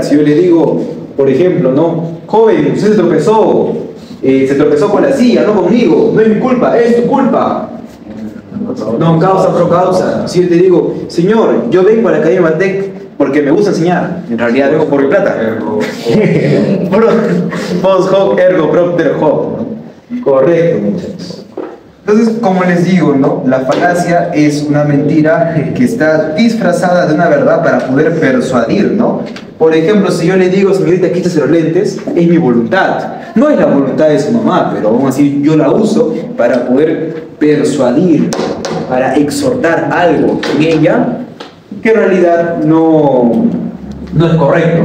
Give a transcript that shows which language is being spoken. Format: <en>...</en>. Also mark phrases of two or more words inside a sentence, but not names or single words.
<es>Si yo le digo, por ejemplo, no, joven, usted se tropezó con la silla, no conmigo, no es mi culpa, es tu culpa.</es> <la>No, causa pro causa.</la> <es>Si yo te digo, señor, yo vengo a la Academia Matec porque me gusta enseñar, en realidad vengo por mi plata.</es> <la>Post hoc ergo propter hoc,</la> <es>¿no? Correcto, muchachos. Entonces, como les digo, ¿no? La falacia es una mentira que está disfrazada de una verdad para poder persuadir, ¿no? Por ejemplo, si yo le digo, señorita, quítese los lentes, es mi voluntad. No es la voluntad de su mamá, pero vamos a decir, yo la uso para poder persuadir, para exhortar algo en ella que en realidad no es correcto.</es>